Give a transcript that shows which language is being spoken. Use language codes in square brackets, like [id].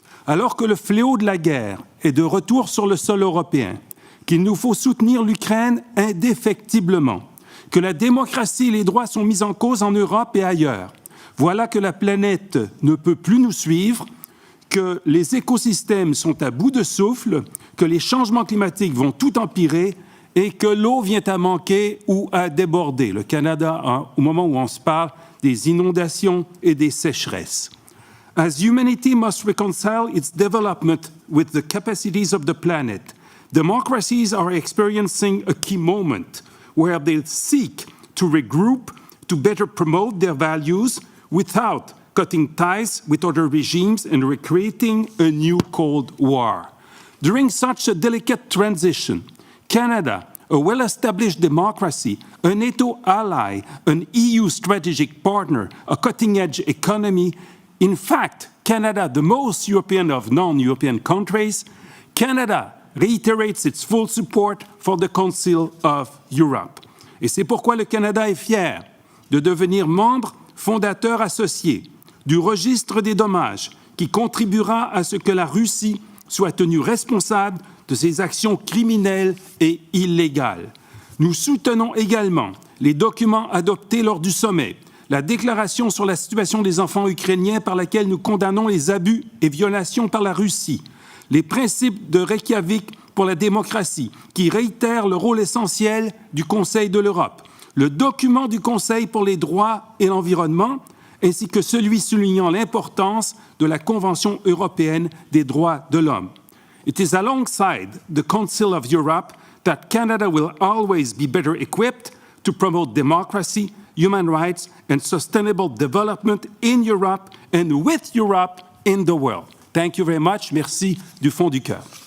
[fr] Alors que le fléau de la guerre est de retour sur le sol européen, qu'il nous faut soutenir l'Ukraine indéfectiblement, que la démocratie et les droits sont mis en cause en Europe et ailleurs, voilà que la planète ne peut plus nous suivre, que les écosystèmes sont à bout de souffle, que les changements climatiques vont tout empirer et que l'eau vient à manquer ou à déborder. Le Canada a, au moment où on se parle, des inondations et des sécheresses. [en] As humanity must reconcile its development with the capacities of the planet, democracies are experiencing a key moment where they seek to regroup to better promote their values without cutting ties with other regimes and recreating a new Cold War. During such a delicate transition, Canada, a well-established democracy, a NATO ally, an EU strategic partner, a cutting-edge economy, in fact, Canada, the most European of non-European countries, Canada reiterates its full support for the Council of Europe. [fr] Et c'est pourquoi le Canada est fier de devenir membre fondateur associé du registre des dommages qui contribuera à ce que la Russie soit tenue responsable de ses actions criminelles et illégales. Nous soutenons également les documents adoptés lors du sommet, la déclaration sur la situation des enfants ukrainiens par laquelle nous condamnons les abus et violations par la Russie, les principes de Reykjavik pour la démocratie qui réitèrent le rôle essentiel du Conseil de l'Europe, le document du Conseil pour les droits et l'environnement, ainsi que celui soulignant l'importance de la Convention européenne des droits de l'homme. [en] It is alongside the Council of Europe that Canada will always be better equipped to promote democracy, human rights, and sustainable development in Europe and with Europe in the world. Thank you very much. [fr] Merci du fond du cœur.